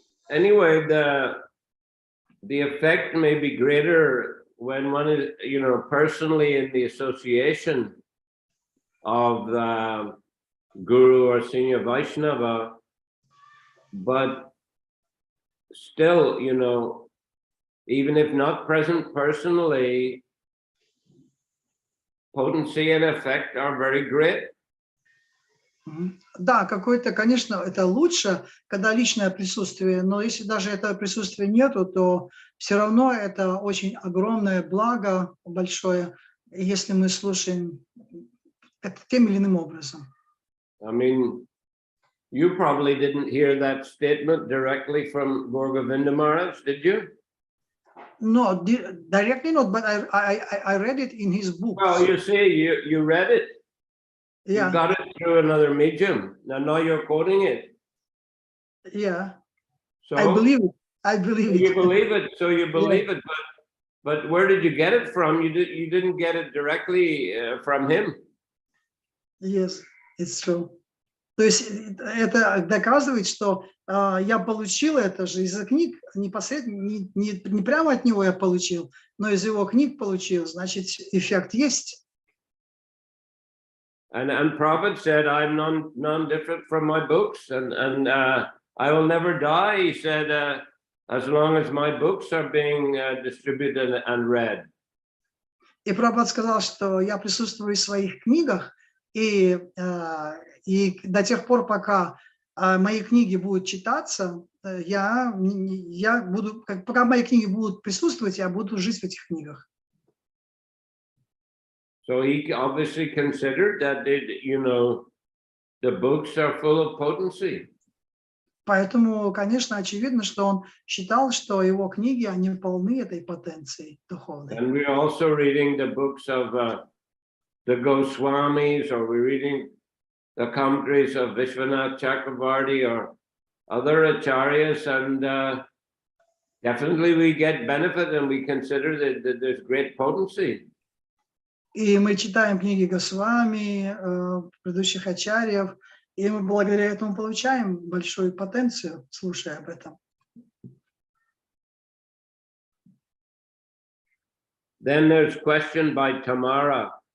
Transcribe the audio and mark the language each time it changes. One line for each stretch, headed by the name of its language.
English: Anyway, the effect may be greater when one is, personally in the association of the Guru or Senior Vaishnava, but still, even if not present personally, potency and effect are very great.
Russian: Да, какое-то, конечно, это лучше, когда личное присутствие, но если даже этого присутствия нету, то все равно это очень огромное благо, большое, если мы слушаем это тем или иным образом.
English: I mean, you probably didn't hear that statement directly from Gaur Govinda Maharaj, did you? No, directly not, but I read it in his books. Well, you see, you read it. Yeah. You got it through another medium. Now you're quoting it. Yeah. So I believe it. I believe it. You believe it. So you believe it. But where did you get it from? You didn't get it directly from him. Yes, it's true.
Russian: То есть это доказывает, что я получил это же из книг, непосредственно, не прямо от него я получил, но из его книг получил, значит, эффект есть.
English: And Prabhupada said, I'm non-different from my books, and I will never die. He said, as long as my books are being distributed and read.
Russian: И Прабхупад сказал, что я присутствую в своих книгах, и до тех пор, пока мои книги будут читаться, я буду, пока мои книги будут присутствовать, я буду жить в этих книгах.
English: So he obviously considered that, the books are full of potency.
Russian: Поэтому, конечно, очевидно, что он считал, что его книги, они полны этой потенцией духовной.
English: And we're also reading the books of the Goswamis, or we're reading the commentaries of Vishwanath Chakravarti or other acharyas, and definitely we get benefit, and we consider that there's great potency.
Russian: И мы читаем книги Госвами, предыдущих ачарьев, и мы благодаря этому получаем большую потенцию, слушая об этом.
English: Then there's question by Tamara.